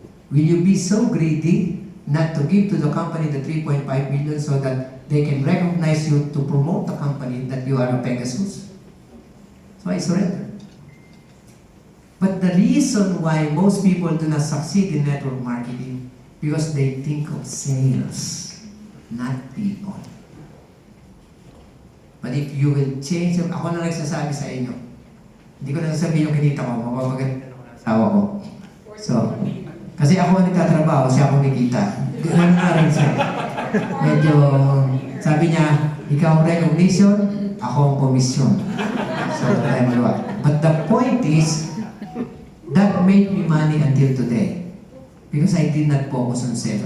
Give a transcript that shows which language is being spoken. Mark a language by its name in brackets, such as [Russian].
[English] Will you be so greedy not to give to the company the 3.5 million so that they can recognize you to promote the company that you are a Pegasus? So I surrender. But the reason why most people do not succeed in network marketing, because they think of sales, not people. But if you will change, [Filipino] ako na nagsasabi sa inyo, hindi ko na sasabihin yung kinita ko, mapapaganda ako ng asawa ko. So, kasi ako ang nagtatrabaho, siya ako nakita. Ano na rin siya. Medyo, sabi niya, ikaw ang recognition, ako ang komisyon. So, tayo magawa. [English] But the point is, that made me money until today. Because I did not focus on sales.